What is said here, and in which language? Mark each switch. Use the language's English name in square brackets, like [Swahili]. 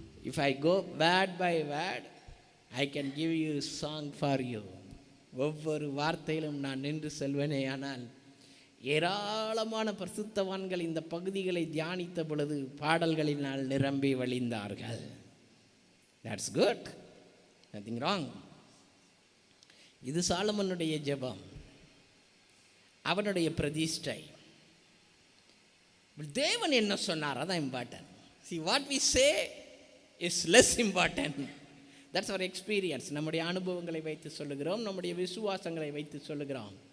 [English] If I go word by word, I can give you a song for you. [Tamil] ஒவ்வொரு வார்த்தையிலும் நான் நின்று செல்வேனே. ஆனால் ஏராளமான பரிசுத்தவான்கள் இந்த பகுதிகளை தியானித்த பொழுது பாடல்களினால் நிரம்பி வழிந்தார்கள். [English] That's good. Nothing wrong. [Tamil] இது சாலமோனுடைய ஜெபம். அவனுடைய பிரதிஷ்டை. தேவன் என்ன சொன்னார் அதான் important. [English] See what we say is less important. That's our experience. [Tamil] நம்முடைய அனுபவங்களை வைத்து சொல்லுகிறோம், நம்முடைய விசுவாசங்களை வைத்து சொல்லுகிறோம்.